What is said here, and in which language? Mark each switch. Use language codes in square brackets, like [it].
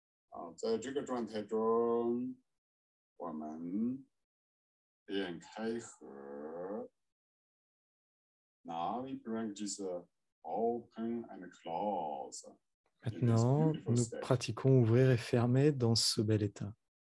[zh] 好，在这个状态中，我们便开合。 [en] Now we practice open and close. [fr] Maintenant, nous pratiquons ouvrir et fermer dans ce bel état.